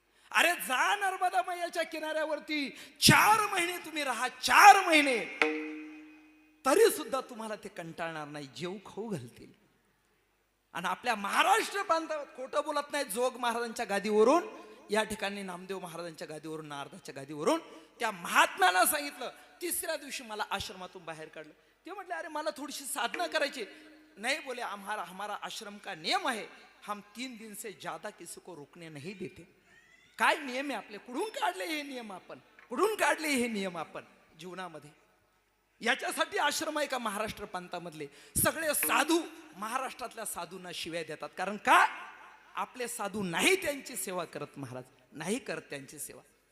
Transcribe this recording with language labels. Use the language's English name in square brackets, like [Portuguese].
[Marathi] अरे जा नर्मदा मैयाच्या किनाऱ्यावरती 4 महिने तुम्ही राहा, 4 महिने, तरी सुद्धा तुम्हाला ते कंटाळणार नाही, जेव खाऊ घालतील. आणि आपल्या महाराष्ट्र प्रांतात खोटं बोलत नाही, जोग महाराजांच्या गादीवरून, या ठिकाणी नामदेव महाराजांच्या गादीवरून, नारदाच्या गादीवरून त्या महात्म्याला सांगितलं, तिसऱ्या दिवशी मला आश्रमातून बाहेर काढलं. ते म्हटले अरे मला थोडीशी साधना करायची. [Hindi] नहीं बोले, हमारा आश्रम का नियम है, हम 3 दिन से ज्यादा किसी को रुकने नहीं देते. [Marathi] काय नियम आहे आपले? कुठून काढले हे नियम आपण? कुठून काढले हे नियम आपण जीवनामध्ये? याच्यासाठी आश्रम आहे का महाराष्ट्र प्रांतामधले सगळे साधू महाराष्ट्रातल्या साधूंना शिव्या देतात? कारण का? आपले साधू नाही त्यांची सेवा करत, महाराज नाही करत त्यांची सेवा.